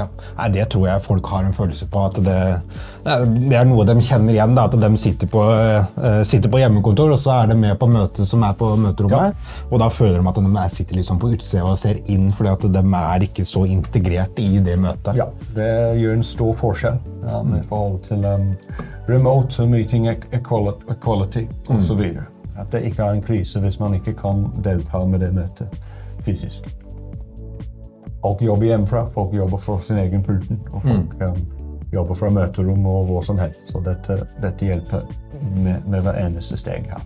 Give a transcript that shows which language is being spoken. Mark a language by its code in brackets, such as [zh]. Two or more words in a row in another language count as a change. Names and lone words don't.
[no] Nei, det tror jeg folk har en følelse på, at det er noe de kjenner igjen, da, at de sitter på hjemmekontor, og så er de med på møtet som er på møterommet, og da føler de at de sitter liksom på utsida og ser inn, fordi at de er ikke så integrert i det møtet. Ja, det gjør en stor forskjell i forhold til [en] remote meeting equality [no] og så videre. At det ikke er en krise hvis man ikke kan delta med det møtet fysisk. Folk jobber hjemmefra, folk jobber for sin egen pulten, og folk jobber fra møterom og hvor som helst. Så dette hjelper med hver eneste steg her.